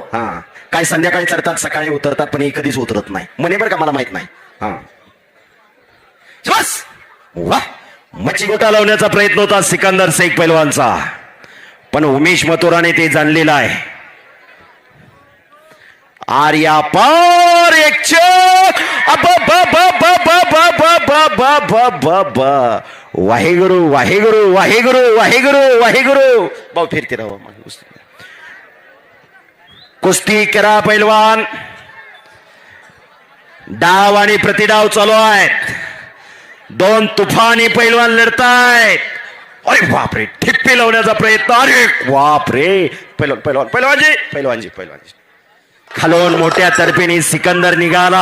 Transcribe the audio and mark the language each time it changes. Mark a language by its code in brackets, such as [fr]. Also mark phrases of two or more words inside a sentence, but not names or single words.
[mr] हा, काय संध्याकाळी चढतात सकाळी उतरतात पण हे कधीच उतरत नाही म्हणे बरं का, मला माहित नाही. हा, बस वा, मच्छी गोटा लावण्याचा प्रयत्न होता सिकंदर शेख पैलवानचा, पण उमेश मथुराने ते जाणलेलं आहे. आर्या पार एक चक. [pa] वाहेगुरु वाहेगुरु वाहेगुरु वाहेगुरु वाहेगुरु. [mr] भाऊ फिरते राहा कुस्ती करा पैलवान. डाव आणि प्रतिडाव चालू आहेत. दोन तुफानी पैलवान लढतायत. अरे बापरे, ठिप्पी लावण्याचा प्रयत्न. अरे बापरे, पैलवान पैलवान पैलवानजी पैलवानजी पैलवानजी खालून मोठ्या तर्फेने सिकंदर निघाला.